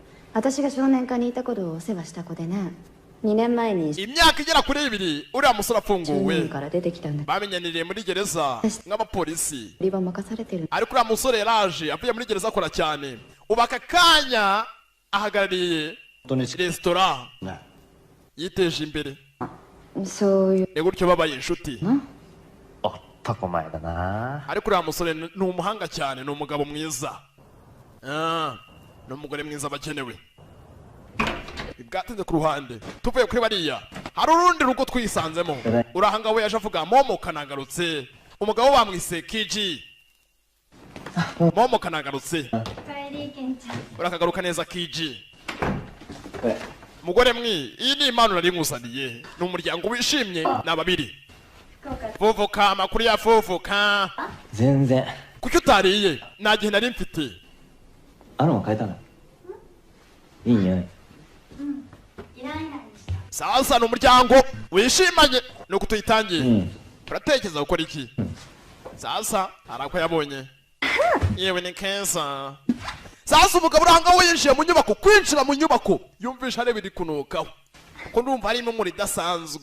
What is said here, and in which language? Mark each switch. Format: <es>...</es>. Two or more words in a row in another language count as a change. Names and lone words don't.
<rw>Imyaka igera kuri 2 uriya musore afunguwe, bamenyaniriye muri gereza nk'abapolisi. Ariko uriya musore yaraje avuye muri gereza akora cyane, ubu aka kanya ahagarariye resitora, yiteje imbere. Ni gutyo babaye inshuti.</rw> <ja>タコ前だな。</ja> <rw>ariko uriya musore ni umuhanga cyane, ni umugabo mwiza, ni umugore mwiza bakenewe. Ibwatinze ku ruhande tuvuye kuri bariya hari urundi rugo twisanzemo. Urahanga we yaje avuga Momo kanagarutse, umugabo bamwise Kiji. Momo kanagarutse, urakagaruka neza Kiji. Mugore mwi, iyi ni impano nari ngusaniye, ni umuryango wishimye n'ababiri. Fufuka, amakuru ya fufuka.</rw> <ja>全然。</ja> <rw>Kuki utariye? Nta gihe nari mfite.</rw> <ja>アロマ変えたの？いい匂い。</ja> <rw>sasa ni umuryango wishimanye nuko tuyitangiye uratekereza gukora iki sasa arako yabonye yewe ni keza sasa umugabo uranga winjiye mu nyubako kwinjira mu nyubako yumvisha areba iri kunukaho ko ndumva ari impumuro idasanzwe</rw>